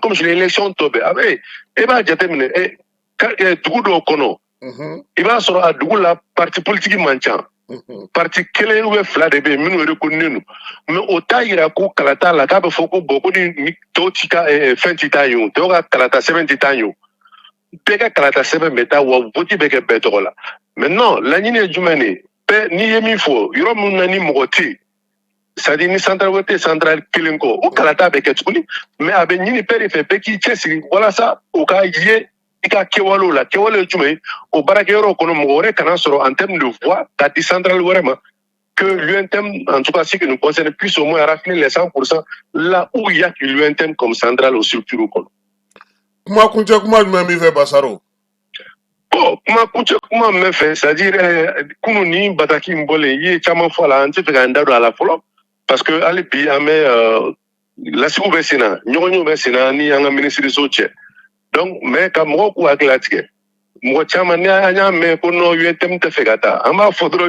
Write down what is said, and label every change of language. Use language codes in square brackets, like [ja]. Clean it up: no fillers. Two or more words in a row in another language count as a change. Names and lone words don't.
[fr] comme si élection [bm] tɔ bɛɛ a bɛ e b'a jateminɛ dugu dɔw kɔnɔ i b'a sɔrɔ a dugu la [fr] parti politique [bm] man ca parti kelen ou fila de bɛ yen minnu reconnu don mais o t'a yira ko kalata la k'a bɛ fɔ ko bon ko ni tɔw ti ka fɛn ti taa yen o tɔw ka kalata sɛbɛn ti taa yen o bɛɛ ka kalata sɛbɛn bɛ taa wa vote bɛ kɛ bɛɛ tɔgɔ la [fr] mais non [bm] laɲini ye jumɛn de ye bɛɛ n'i ye min fɔ yɔrɔ minnu na ni mɔgɔ tɛ yen [fr] c'est à dire [bm] ni central wɛrɛ tɛ central kelen kɔ o kalata bɛ kɛ tuguni mais a bɛ ɲini bɛɛ de fɛ bɛɛ k'i cɛsiri walasa o ka ye i ka kɛwalew la kɛwale ye jumɛn ye o baarakɛyɔrɔ kɔnɔ mɔgɔ wɛrɛ kana sɔrɔ [fr] en termes de voix [bm] k'a di central wɛrɛ ma [fr] que l'UNTM, en tout cas ce qui nous concerne, puisse au moins rafler les 100% là où il y a que l'UNTM comme centrale aux structures. [bm] Kuma kunche kuma jumɛn b'i fɛ Basaro? Bon, kuma kunche kuma min fɛ [fr] c'est-à-dire [bm] kunu ni bataki min bɔlen i ye caman fɔ a la an tɛ fɛ k'an da don a la fɔlɔ [fr] parce que [bm] hali bi an bɛ lasigiw bɛ sen na ɲɔgɔnyew bɛ sen na ni an ka minisiriso cɛ [fr] donc mais [bm] ka mɔgɔw k'u hakili latigɛ mɔgɔ caman ni an y'a mɛn ko non UNTM tɛ fɛ ka taa an b'a fɔ dɔrɔn